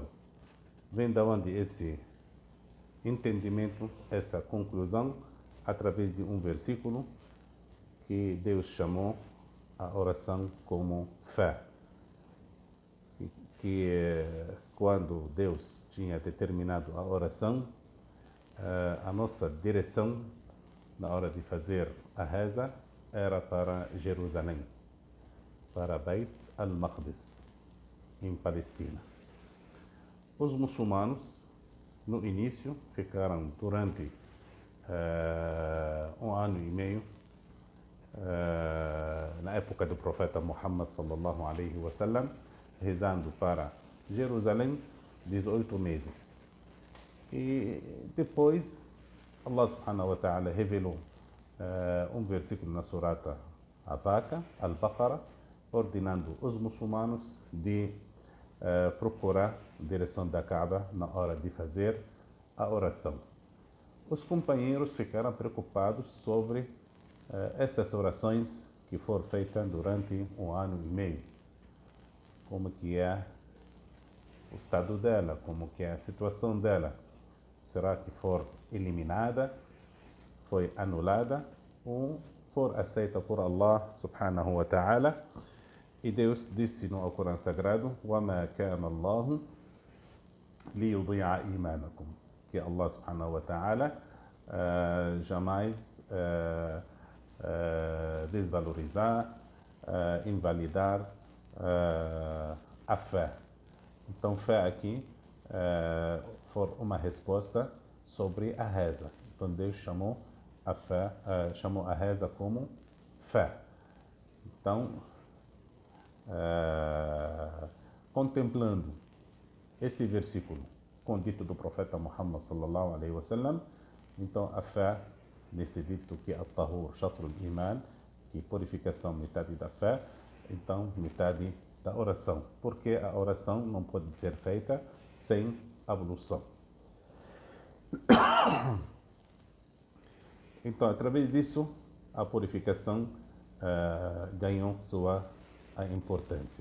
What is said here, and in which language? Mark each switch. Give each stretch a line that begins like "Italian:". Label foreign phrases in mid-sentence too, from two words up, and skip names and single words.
Portuguese: Vem da onde esse entendimento, essa conclusão, através de um versículo que Deus chamou a oração como fé. Que quando Deus tinha determinado a oração, a nossa direção na hora de fazer a reza era para Jerusalém, para Beit al-Maqdis, em Palestina. Os muçulmanos, no início, ficaram durante 1 ano e meio, na época do profeta Muhammad
Arabic: صلى الله عليه وسلم,
Portuguese: rezando para Jerusalém 18 meses. E depois Allah
Arabic: سبحانه وتعالى
Portuguese: revelou um versículo na surata Al-Vaqa, Al-Baqarah, ordenando os muçulmanos de procurar a direção da Kaaba na hora de fazer a oração. Os companheiros ficaram preocupados sobre essas orações que foram feitas durante 1 ano e meio. Como que é o estado dela, como que é a situação dela. Será que for eliminada, foi anulada ou for aceita por Allah
Arabic: سبحانه وتعالى?
Portuguese: E Deus disse no Alcorão Sagrado,
Arabic: وَمَا كَانَ اللَّهُ لِيُضِيعَ إِيمَانَكُمْ,
Portuguese: que Allah
Arabic: سبحانه وتعالى
Portuguese: jamais desvalorizar, invalidar a fé. Então, fé aqui for uma resposta sobre a reza. Então, Deus chamou a fé, chamou a reza como fé. Então, contemplando esse versículo com dito do profeta Muhammad
Arabic: صلى الله عليه وسلم,
Portuguese: então a fé, nesse dito que é
Arabic: الطهور شطر الإيمان,
Portuguese: que purificação metade da fé, então metade da oração, porque a oração não pode ser feita sem ablução. Então, através disso, a purificação ganhou sua importância.